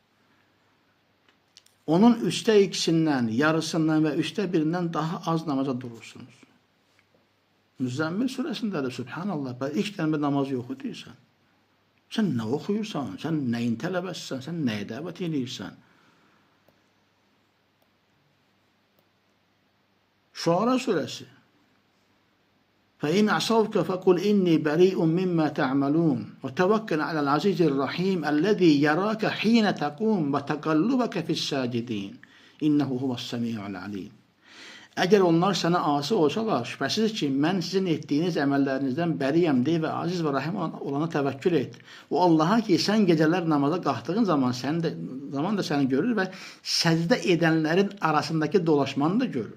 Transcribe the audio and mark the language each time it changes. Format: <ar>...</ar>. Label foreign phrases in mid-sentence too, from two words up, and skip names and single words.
<az>Onun üstə ikisindən, yarısından və üstə birindən daha az namaza durursunuz. Müzzəmmil surəsindədir, subhanallah. İlk dənbə namaz yoxu deyirsən. Sən nə oxuyursan, sən nəyin tələbəsən, sən nəyə dəvət edirsən? Şuara surəsi.</az> <ar>فَإِنْ عَصَوْكَ فَقُلْ إِنِّي بَرِيءٌ مِّمَّا تَعْمَلُونَ وَتَوَكَّلْ عَلَى الْعَزِيزِ الرَّحِيمِ الَّذِي يَرَاكَ حِينَ تَقُومُ وَتَقَلُّبَكَ فِي السَّاجِدِينَ إِنَّهُ هُوَ السَّمِيعُ الْعَلِيمُ.</ar> <az>Əgər onlar sənə asi olsalar, şübhəsiz ki, mən sizin etdiyiniz əməllərinizdən bəriyəm deyə və aziz və rahim olana təvəkkül et. O Allaha ki, sən gecələr namaza qalxdığın zaman da səni görür və səcdə edənlərin arasındakı dolaşmanı da görür.</az>